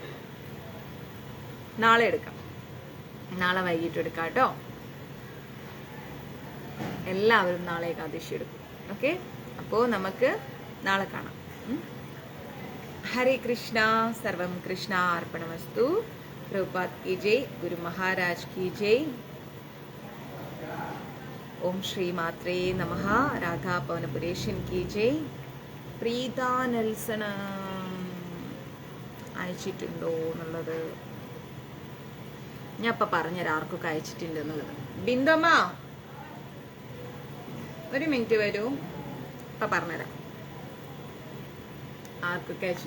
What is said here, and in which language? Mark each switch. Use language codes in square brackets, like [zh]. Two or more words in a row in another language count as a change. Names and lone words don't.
[ml] നാളെ എടുക്കാം, നാളെ വൈകിട്ട് എടുക്കാം കേട്ടോ. എല്ലാവരും നാളെ ഏകാദശി എടുക്കും. ഓക്കെ, അപ്പോൾ നമുക്ക് നാളെ കാണാം. ഹരേ കൃഷ്ണ. [sa] सर्वं कृष्ण अर्पणमस्तु. [hi] പ്രഭുപാദ് की जय, गुरु महाराज की जय. [sa] ओम श्री मात्रे नमः. [hi] राधा पवनपुरेशन की जय. [ml] പ്രീത നെൽസൺ അയച്ചിട്ടുണ്ടോ എന്നുള്ളത് ഞാൻ ഇപ്പം പറഞ്ഞുതരാം ആർക്കൊക്കെ അയച്ചിട്ടുണ്ട് എന്നുള്ളത്. ബിന്ദമ്മ ഒരു മിനിറ്റ് വരൂ, ഇപ്പം പറഞ്ഞുതരാം ആർക്കൊക്കെ അയച്ചു.